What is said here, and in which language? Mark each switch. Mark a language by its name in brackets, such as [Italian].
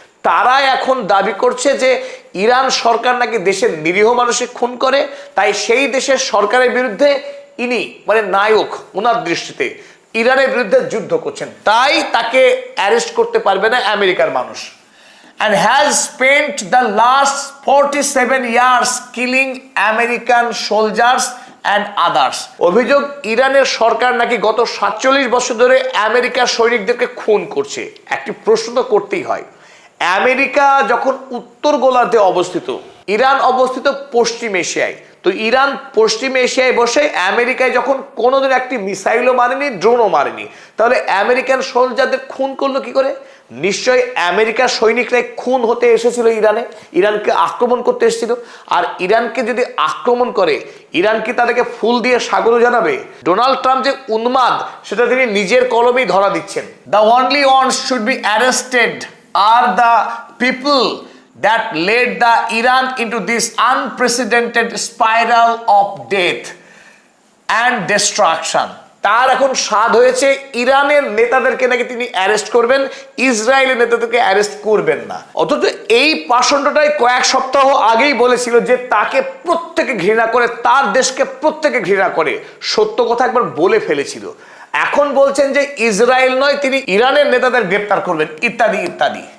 [Bangla] তারা এখন দাবি করছে যে ইরান সরকার নাকি দেশের নিরীহ মানুষকে খুন করে, তাই সেই দেশের সরকারের বিরুদ্ধে ইনি মানে নায়ক, ওনার দৃষ্টিতে ইরানের বিরুদ্ধে যুদ্ধ করছেন, তাই তাকে অ্যারেস্ট করতে পারবে না আমেরিকার মানুষ। [English] and has spent the last 47 years killing American soldiers and others। [Bangla] অভিযোগ ইরানের সরকার নাকি গত 47 বছর ধরে আমেরিকার সৈনিকদেরকে খুন করছে। একটি প্রশ্ন তো করতেই হয়, আমেরিকা যখন উত্তর গোলার্ধে অবস্থিত, ইরান অবস্থিত পশ্চিম এশিয়ায়, তো ইরান পশ্চিম এশিয়ায় বসে আমেরিকায় যখন কোনোদিন একটি মিসাইলও মারেনি, ড্রোনও মারেনি, তাহলে আমেরিকান সোলজারদের খুন করলো কি করে? নিশ্চয়ই আমেরিকার সৈনিকরাই খুন হতে এসেছিল ইরানে, ইরানকে আক্রমণ করতে এসেছিল। আর ইরানকে যদি আক্রমণ করে, ইরান কি তাদেরকে ফুল দিয়ে স্বাগত জানাবে? ডোনাল্ড ট্রাম্প যে উন্মাদ সেটা তিনি নিজের কলমেই ধরা দিচ্ছেন। [English] The only ones should be arrested are the people that led the Iran into this unprecedented spiral of death and destruction। [Bangla] তার এখন স্বাদ হয়েছে ইরানের নেতাদেরকে নাকি তিনি অ্যারেস্ট করবেন, ইসরায়েলের নেতাদেরকে অ্যারেস্ট করবেন না। অথচ এই পাষণ্ডটাই কয়েক সপ্তাহ আগেই বলেছিল যে তাকে প্রত্যেকে ঘৃণা করে, তার দেশকে প্রত্যেকে ঘৃণা করে। সত্য কথা একবার বলে ফেলেছিল। এখন বলছেন যে ইসরায়েল নয়, তিনি ইরানের নেতাদের গ্রেপ্তার করবেন, ইত্যাদি ইত্যাদি।